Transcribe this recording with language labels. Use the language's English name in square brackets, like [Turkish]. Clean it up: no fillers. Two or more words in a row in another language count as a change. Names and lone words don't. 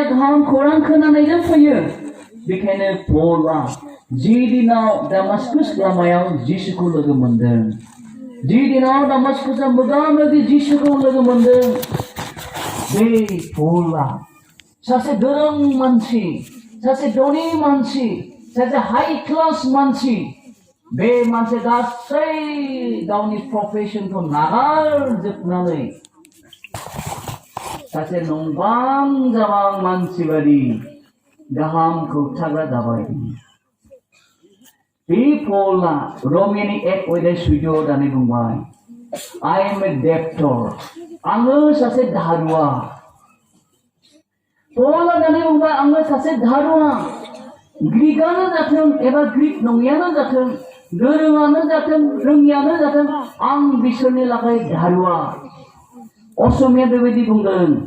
[Bodo] गाहाम खौरां खोनानायजों फैयो बेखायनो पला जि दिनाव दामास्कास लामायाव जिसुखौ लोगो मोनदों जि दिनाव दामास्कासआव मोगा-मोगि जिसुखौ लोगो मोनदों बे पला सासे गोरों मानसि सासे धनी मानसि सासे [English] high class [Bodo] मानसि बे मानसि गासै गावनि प्रफेसनखौ नागारजोबनानै सासे नंबां जाबां मानसि बादि गाहाम खोन्थाग्रा जाबाय बे पला रमियानि 1:14 दानि बुंबाय [English] I am a debtor [Bodo] आङो सासे दारुआ पला दानि बुंबाय आङो सासे दारुआ ग्रीकआनो जाथों एबा ग्रीक नङियानो जाथों गोरोङानो जाथों रोङियानो जाथों आं बिसोरनि लागै दारुआ असमिया बेबायदि बुंदों